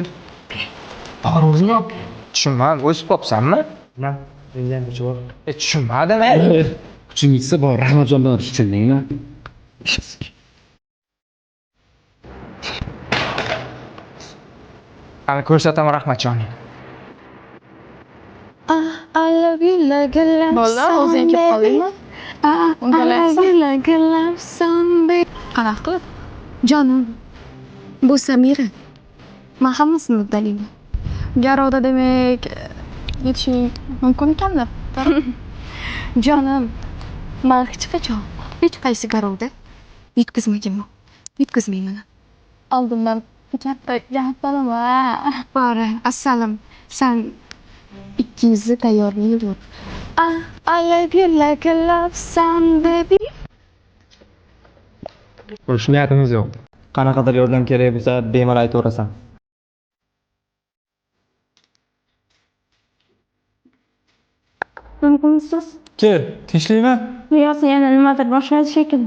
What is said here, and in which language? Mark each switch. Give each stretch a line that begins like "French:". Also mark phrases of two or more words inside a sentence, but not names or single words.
Uzbek: Bor o'zing ol. Tushunmadim, o'sib qopsanmi? Na, mendan kuchi bor. Tushunmadim. Kuching yetsa bor, Rahmatjon bilan tushundingmi? Qani ko'rsataman Rahmatjonning.
English: I love you like a love
Uzbek: Bola, o'zing
English: song,
Uzbek: kelib
English: baby.
Uzbek: qoldingmi?
English: I love you like a love song, baby.
Uzbek: Qanaqa qilib? Jonim, bu Samira. Men hammasini uddalayman. Garovda demak yetishing mumkin ekanda. Jonim, men hech qachon hech qaysi garovda yutqazmaganman. Yutqazmayman. Oldindan katta gapiraman. Bora, assalom. Sen 200 tayyorlayib yur.
English: I love you like a love song, baby.
Uzbek: Urush niyatimiz yo'q. Qanaqadir yordam kerak bo'lsa, bemalol aytaverasan. Mumkinsiz? Kel, tinchlikmi? Niyoz yana nimadir boshladi shekilli.